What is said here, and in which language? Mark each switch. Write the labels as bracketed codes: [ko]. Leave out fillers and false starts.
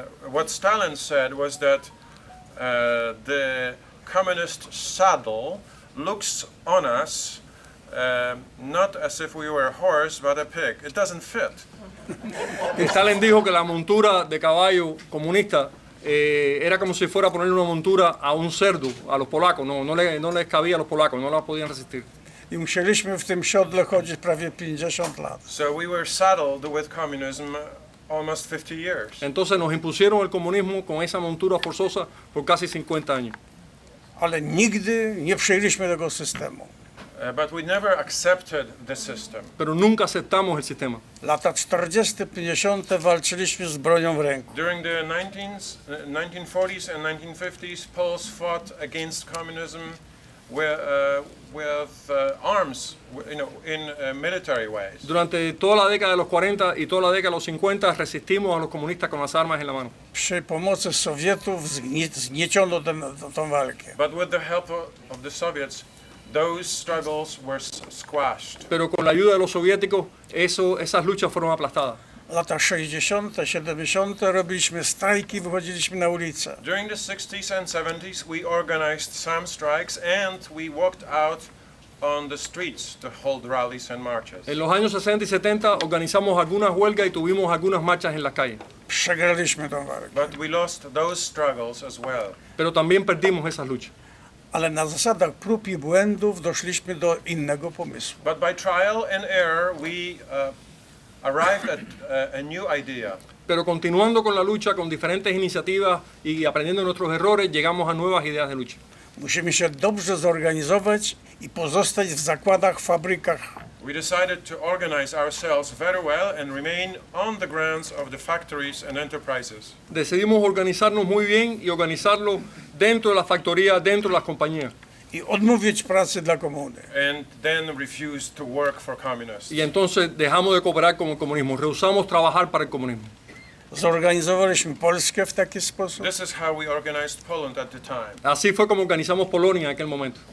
[en] What Stalin said was that the communist saddle looks on us not as if we were a horse but a pig. It doesn't fit. [es] Stalin dijo que la montura de caballo comunista era como si fuera a ponerle una montura a un cerdo a los polacos. No les cabía a los polacos, no la podían resistir. [pl] I musieliśmy w tym siodle chodzić prawie 50 lat. [en] So we were saddled with communism almost 50 years. [es] Entonces nos impusieron el comunismo con esa montura forzosa por casi 50 años. [pl] Ale nigdy nie przyjęliśmy tego systemu. [en] But we never accepted the system. [es] Pero nunca aceptamos el sistema. [pl] Lata 40, 50 walczyliśmy z bronią w ręku. [en] During the 1940s and 1950s, Poles fought against communism with arms, in military ways. [es] Durante toda la década de los 40 y toda la década de los 50 resistimos a los comunistas con las armas en la mano. [pl] Przy pomocy Sowietów zgnieciono tę walkę. [en] But with the help of the Soviets, those struggles were squashed. [es] Pero con la ayuda de los soviéticos, esas luchas fueron aplastadas. [pl] Lata 60, 70 robiliśmy strajki, wychodziliśmy na ulicę. [en] During the 60s and 70s, we organized some strikes and we walked out on the streets to hold rallies and marches. [es] En los años 60 y 70 organizamos algunas huelgas y tuvimos algunas marchas en las calles. [pl] Przegraliśmy tę walkę. [en] But we lost those struggles as well. [es] Pero también perdimos esas luchas. [pl] Ale na zasadach prób i błędów doszliśmy do innego pomysłu. [en] But by trial and error, we arrived at a new idea. [es] Pero continuando con la lucha, con diferentes iniciativas y aprendiendo de nuestros errores, llegamos a nuevas ideas de lucha. [pl] Musimy się dobrze zorganizować i pozostać w zakładach, fabrykach. [en] We decided to organize ourselves very well and remain on the grounds of the factories and enterprises. [es] Decidimos organizarnos muy bien y organizarlo dentro de las factorías, dentro de las compañías. [pl] I odmówić pracy dla komuny. [en] And then refuse to work for communists. [es] Y entonces dejamos de cooperar con el comunismo, rehusamos trabajar para el comunismo. [pl] Zorganizowaliśmy Polskę w taki sposób. [en] This is how we organized Poland at the time. [es] Así fue como organizamos Polonia en aquel momento.